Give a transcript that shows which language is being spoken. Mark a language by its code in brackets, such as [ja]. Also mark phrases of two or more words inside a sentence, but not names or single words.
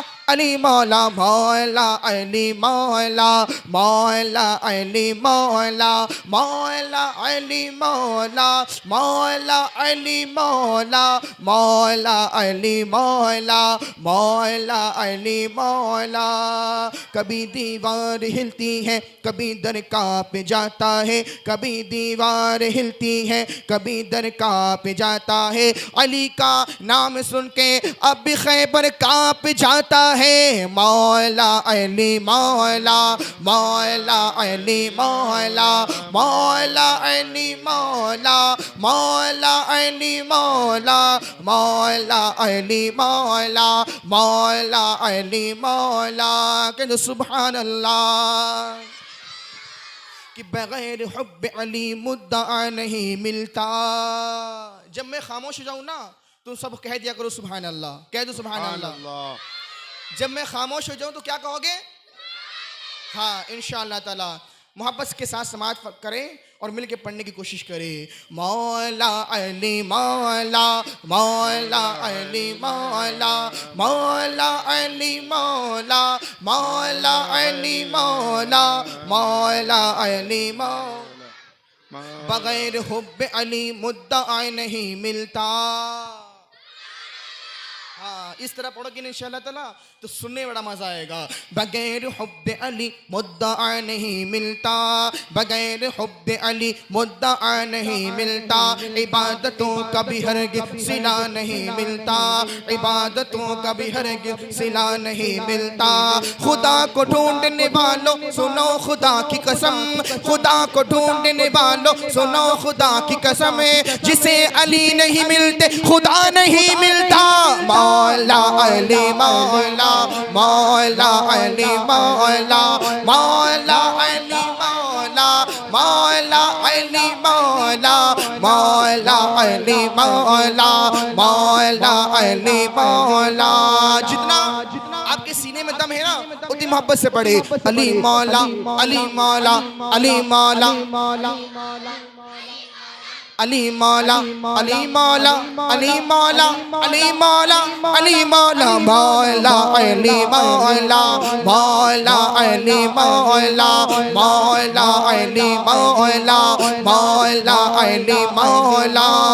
[hi] अली मौला मौला अली मौला मौला अली मौला मौला अली मौला मौला अली मौला मौला अली मौला मौला अली मौला। कभी दीवार हिलती है कभी दर कांप जाता है, कभी दीवार हिलती है कभी दर कांप जाता है। अली का नाम सुन के अब भी खैबर कांप जाता है। मौला अली मौला मौला अली मौला मौला अली मौला मौला अली मौला मौला अली मौला मौला अली मौला। कहते [ar] سبحان الله [hi] कि बगैर हुब्ब अली मुद्दा नहीं मिलता। जब मैं खामोश हो जाऊं ना तुम सब कह दिया करो [ar] سبحان الله, [hi] कह दो [ar] سبحان الله. [hi] जब मैं खामोश हो जाऊं तो क्या कहोगे? हाँ [ar] إن شاء الله تعالى [hi] मोहब्बत के साथ समाअत करें और मिल के पढ़ने की कोशिश करें। मौला अली मौला मौला अली मौला मौला अली मौला मौला अली मौला मौला अली मौला। बगैर हुब्ब अली मुद्दा नहीं मिलता। हाँ इस तरह पढ़ोगे [ar] إن شاء الله تعالى [hi] तो सुनने बड़ा मजा आएगा। बगैर हुब्बे अली मुद्दा नहीं मिलता, बगैर हुब्बे अली मुद्दा नहीं मिलता। इबादतों का भी हरगिज़ सिला नहीं मिलता, इबादतों का भी हरगिज़ सिला नहीं मिलता। खुदा को ढूंढने वालों सुनो खुदा की कसम, खुदा को ढूंढने वालों सुनो खुदा की कसम। जिसे अली नहीं मिलते खुदा नहीं मिलता। मौला अली मौला मौला अली मौला मौला अली मौला मौला अली मौला मौला अली मौला मौला अली मौला। जितना आपके सीने में दम है ना उतनी मोहब्बत से पढ़े। अली मौला अली मौला अली मौला अली मौला अली मौला अली मौला अली मौला अली मौला मौला अली मौला मौला अली मौला मौला अली मौला मौला अली मौला।